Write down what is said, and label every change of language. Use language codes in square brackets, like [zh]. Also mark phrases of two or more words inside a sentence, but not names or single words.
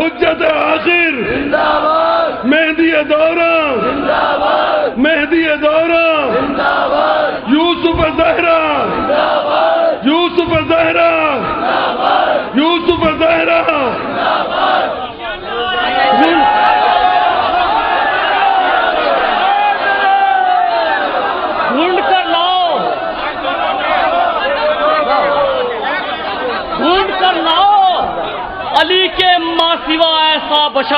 [ur] حجت آخر زندہ باد، مہدی دورہ زندہ باد، مہدی دورہ زندہ باد، یوسف زہرا زندہ باد، یوسف زہرا زندہ باد، یوسف زہرا زندہ باد۔ ڈھونڈ کر لاؤ، ڈھونڈ کر لاؤ علی کے ماں سوا ایسا بشر،